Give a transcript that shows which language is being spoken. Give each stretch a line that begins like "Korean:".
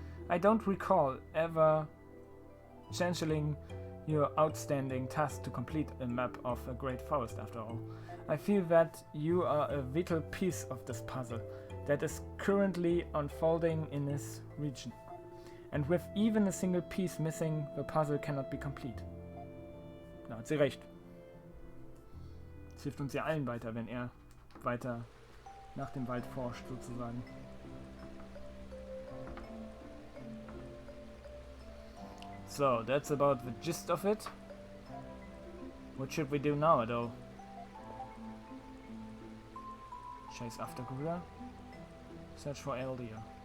English: I don't recall ever channeling your outstanding task to complete a map of a great forest after all. I feel that you are a vital piece of this puzzle that is currently unfolding in this region. And with even a single piece missing, the puzzle cannot be complete.
German: Da hat sie recht. Es hilft uns ja allen weiter, wenn er weiter nach dem Wald forscht, sozusagen.
English: So, that's about the gist of it. What should we do now, though? Chase after Gruda? Search for Eldeels.